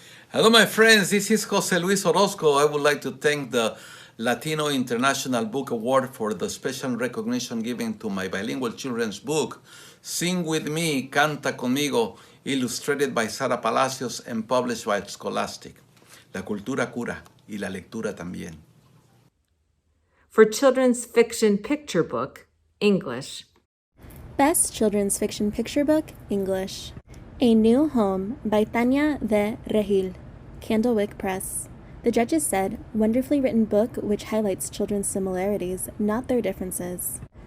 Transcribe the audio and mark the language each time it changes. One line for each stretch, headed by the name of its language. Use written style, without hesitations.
English: Hello, my friends. This is Jose Luis Orozco. I would like to thank the Latino International Book Award for the special recognition given to my bilingual children's book, Sing With Me, Canta Conmigo, illustrated by Sara Palacios and published by Scholastic.
Spanish: La cultura cura y la lectura también.
English: For Children's Fiction Picture Book, English. Best Children's Fiction Picture Book, English. A New Home by Tania de Regil, Candlewick Press. The judges said, wonderfully written book which highlights children's similarities, not their differences.